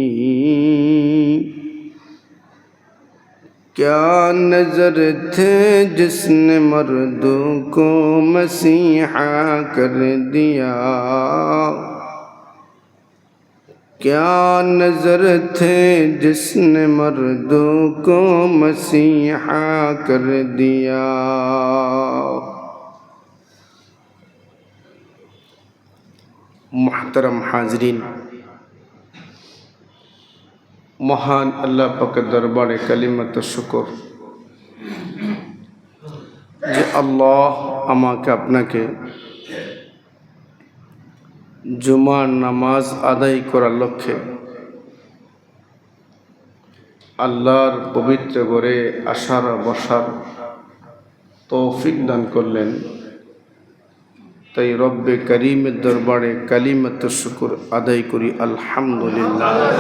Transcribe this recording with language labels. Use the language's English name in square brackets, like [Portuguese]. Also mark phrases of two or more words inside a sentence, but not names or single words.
[Urdu] کیا نظر تھے جس نے مردوں کو مسیحا کر دیا کیا نظر تھے جس نے مردوں کو مسیحا کر دیا محترم حاضرین [Bangla] মহান আল্লাহ পাকের দরবারে কালিমাত শুকর যে আল্লাহ আমাকে আপনাকে জুমার নামাজ আদায় করার লক্ষ্যে আল্লাহর পবিত্র ঘরে আসার বসার তৌফিক দান করলেন তাই রব্বে করিমের দরবারে কালিমাত শুকর আদায় করি আলহামদুলিল্লাহ